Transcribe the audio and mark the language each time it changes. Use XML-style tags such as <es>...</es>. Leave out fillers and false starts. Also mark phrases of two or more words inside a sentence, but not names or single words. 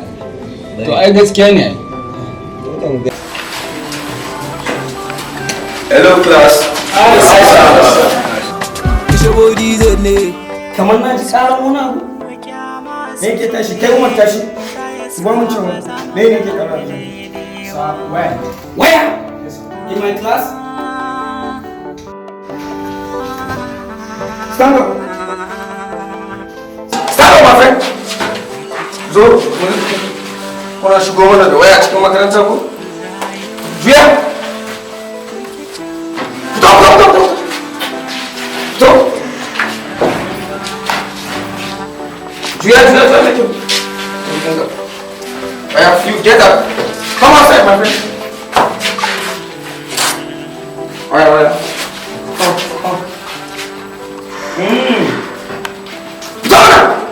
<ha>To ai gaskiya ne.</ha> <en>Hello class.</en> <ha>Kamar na ji tsaron wani abu. Me yake tashi? Kai Umar tashi. Ba mun cewa me yake karatu?</ha> <en>Where? Where? In my class? Stand up. Stand up, my friend.</en> <ha>Zo, kuna shigo mana da waya cikin makarantar ku? Juya! Fito! Juya,</ha> <en>you get up. Come outside, my friend. Alright. Come. Donna!</en>